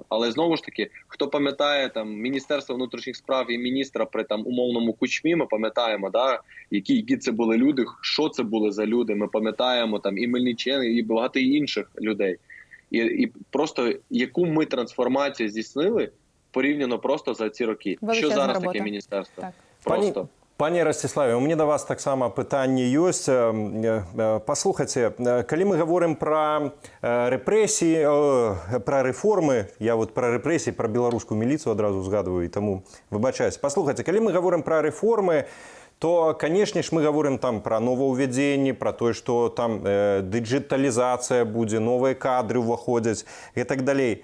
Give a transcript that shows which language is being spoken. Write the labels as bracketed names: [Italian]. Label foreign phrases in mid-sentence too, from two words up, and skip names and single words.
[Ukrainian] Але знову ж таки, хто пам'ятає там Міністерство внутрішніх справ і міністра при там умовному Кучмі, ми пам'ятаємо, да, які це були люди, що це були за люди. Ми пам'ятаємо там і Мельниченка, і багато інших людей. І просто яку ми трансформацію здійснили порівняно просто за ці роки. Величезна що зараз робота. таке міністерство? Так. Просто. [Belarusian] Пане Ростиславе, у меня до вас так само пытанне ёсць. Паслухайце, калі мы гаворым пра рэпрэсіі, пра рэформы, я вот пра рэпрэсіі, пра беларускую міліцыю адразу згадваю, і таму выбачаюсь. Паслухайце, калі мы гаворым пра рэформы, то, канешне ж, мы гаворым там пра новаўвядзенні, пра тое, што там дыджыталізацыя будзе, новыя кадры ўваходзяць і так далей.